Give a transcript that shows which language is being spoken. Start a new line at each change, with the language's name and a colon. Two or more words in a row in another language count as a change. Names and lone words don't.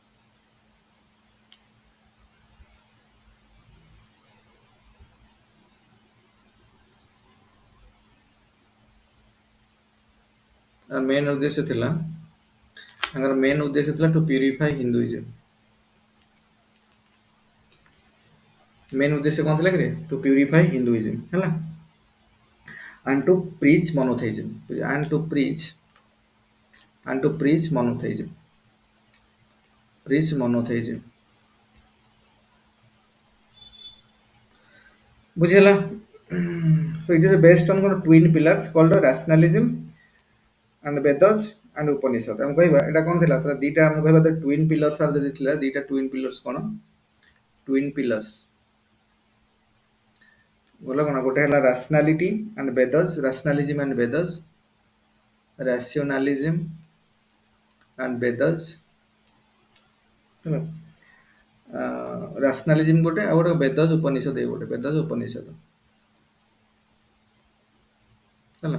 Odia: ମେନ୍ ଉଦ୍ଦେଶ୍ୟ ଥିଲା
English: to purify Hinduism.
Odia: ମେନ୍ ଉଦ୍ଦେଶ୍ୟ କ'ଣ ଥିଲା କି
English: to purify Hinduism
Odia: ହେଲା,
English: and to preach monotheism, ବୁଝିଲା। So it is based on twin pillars called rationalism and Vedas and Upanishad।
Odia: ଆମେ କହିବା ଏଇଟା କ'ଣ ଥିଲା, ଦିଟା ଆମେ କହିବା
English: twin pillars
Odia: ଯଦି ଥିଲା, ଦିଟା
English: twin pillars
Odia: କ'ଣ, ବୋଲେ କ'ଣ, ଗୋଟେ ହେଲା
English: rationalism and Vedas,
Odia: ହେଲା। ରାସନାଲିଜିମ୍ ଗୋଟେ, ଆଉ ଗୋଟେ ବେଦଜ ଉପନିଷଦ, ହେଲା।